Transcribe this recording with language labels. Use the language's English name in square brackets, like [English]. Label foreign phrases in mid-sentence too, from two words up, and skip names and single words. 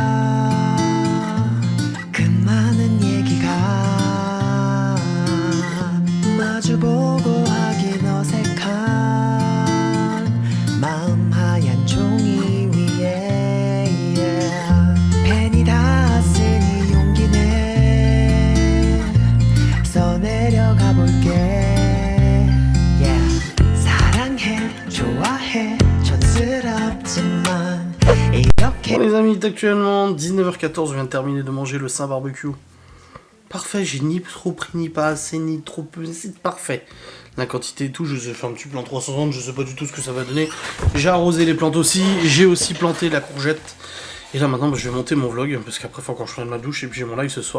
[Korean] 그 많은 얘기가 마주보고 하긴 어색한 마음 하얀 종이 위에 펜이 닿았으니 용기내 써내려가 볼게 사랑해 좋아해 촌스럽지만 이렇게 [French] Bon les amis, il est actuellement 19h14, je viens de terminer de manger le Saint barbecue. Parfait, j'ai ni trop pris ni pas assez, ni trop peu, c'est parfait. La quantité et tout, je fais un petit plan 360, je sais pas du tout ce que ça va donner. J'ai arrosé les plantes aussi, j'ai aussi planté la courgette. Et là maintenant je vais monter mon vlog, parce qu'après il faut encore que je prenne ma douche et puis j'ai mon live ce soir.